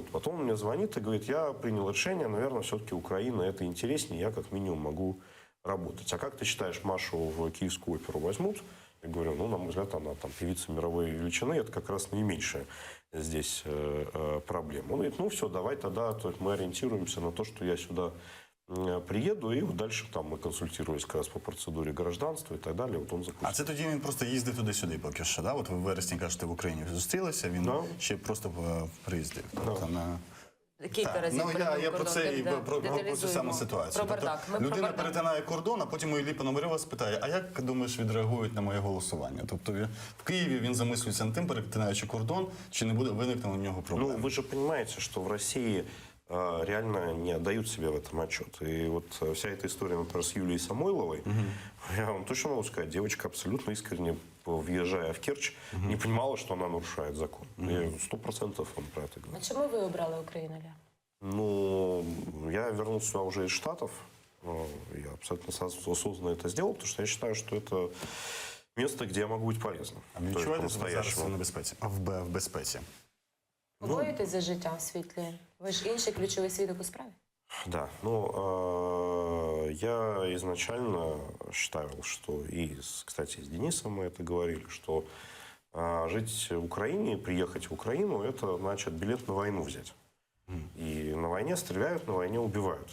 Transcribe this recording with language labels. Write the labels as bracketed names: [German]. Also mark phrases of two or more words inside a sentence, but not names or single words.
[Russian] Потом он мне звонит и говорит, я принял решение, наверное, все-таки Украина это интереснее, я как минимум могу работать. А как ты считаешь, Машу в Киевскую оперу возьмут? Я говорю, ну, на мой взгляд, она там певица мировой величины, это как раз наименьшая здесь проблема. Он говорит, ну, все, давай тогда, то есть мы ориентируемся на то, что я сюда приеду, [Ukrainian] і далі там ми консультуємося якраз по процедурі гражданства і так далі. От он запустив. А це тоді він просто їздив туди-сюди поки що, да? От ви в вересні кажете, в Україні зустрілися, він ще просто приїздив. Тобто, на... Кілька разів Ну, перетнув я про кордон, це і про цю деталізуємо. саму ситуацію. Про бардак. Ми Тобто, про людина бардак. перетинає кордон, а потім Іллі Пономарьова спитає, а як, думаєш, відреагують на моє голосування? Тобто в Києві він замислюється над тим, перетинаючи кордон, чи не буде виникнути у нього проблем? Ну, [Russian] вы же понимаете, что в России реально не отдают себе в этом отчет. И вот вся эта история, например, с Юлией Самойловой, я вам точно могу сказать, девочка абсолютно искренне, въезжая в Керчь, не понимала, что она нарушает закон. И 100% он про это говорит. [Ukrainian] А чому ви обрали Україну, Ля? [Russian] Ну, я вернулся сюда уже из Штатов. Я абсолютно осознанно это сделал, потому что я считаю, что это место, где я могу быть полезным. [Ukrainian] А ви [Russian] То есть [Ukrainian] відчуваєте себе зараз [Russian] по-настоящему. [Ukrainian] в небезпеці? В безпеці? Боїтесь за життя в світлі? Ви ж інший ключовий свідок у справі? [Russian] Да, ну, я изначально считал, что кстати, с Денисом мы это говорили, что жить в Украине, приехать в Украину, это значит билет на войну взять. И на войне стреляют, на войне убивают.